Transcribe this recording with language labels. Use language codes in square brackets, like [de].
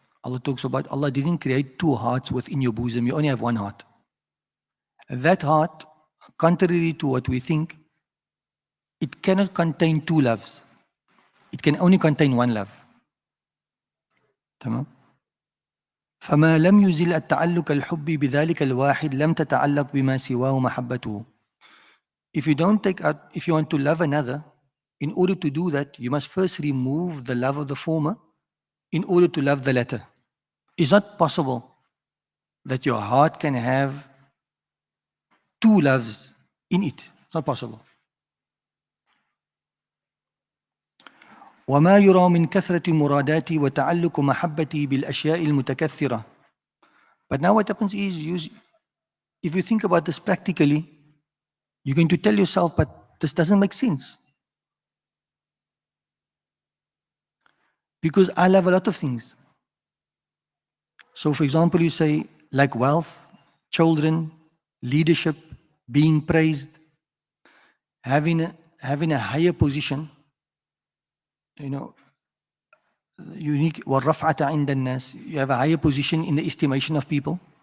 [en] Allah talks about Allah didn't create two hearts within your bosom. You only have one heart. That heart, contrary to what we think, it cannot contain two loves. It can only contain one love. [ar] تمام؟ فما لم يزل التعلق الحب بذلك الواحد لم تتعلق بما سواه محبته. [en] If you want to love another, in order to do that, you must first remove the love of the former in order to love the latter. It's not possible that your heart can have two loves in it. It's not possible. [ar] وما يرى من كثرة مراداتي وتعلق محبتي بالأشياء المتكثرة. [en] But now what happens is, if you think about this practically, you're going to tell yourself, but this doesn't make sense. Because I love a lot of things. So for example, you say, like wealth, children, leadership, being praised, having a higher position, unique, [ar] وَالرَّفْعَةَ عِنْدَ النَّاسِ, [en] you have a higher position in the estimation of people.